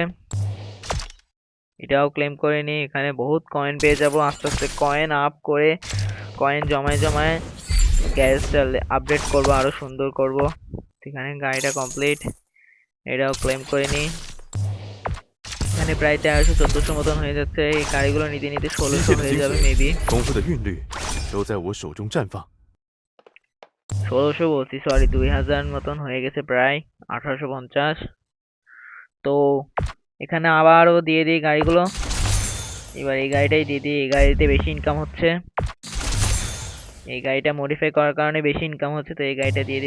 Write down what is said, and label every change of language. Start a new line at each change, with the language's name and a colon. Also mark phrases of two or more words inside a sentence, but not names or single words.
Bangla: এটাও ক্লেম করে নিই, এখানে বহুত কয়েন পেয়ে যাব। আস্তে আস্তে
English: coin up
Bangla: করে কয়েন জমায় জমায় গ্যারেজটা আপডেট করব, আরো সুন্দর করব। এখানে গাড়িটা কমপ্লিট, এটাও ক্লেম করে নিই। এখানে প্রায় 1300-1400 মতন হয়ে যাচ্ছে। এই গাড়িগুলো নিতে নিতে
Chinese: 机
Bangla: 1600
Chinese: 械的
Bangla: হয়ে
Chinese: 精
Bangla: যাবে
Chinese: 髓，
Bangla: মেবি।
Chinese: 功夫的韵律都在我手中绽放。
Bangla: 1600 বলছি, সরি, 2000 মতন হয়ে গেছে প্রায়, 1850। তো এখানে আবারও দিয়ে দিই গাড়িগুলো। এবার এই গাড়িটাই দিয়ে দিই, এই গাড়িতে বেশি ইনকাম হচ্ছে। এই গাড়িটা মডিফাই করার কারণে বেশি ইনকাম হচ্ছে, তো এই গাড়িটা দিয়ে দিই।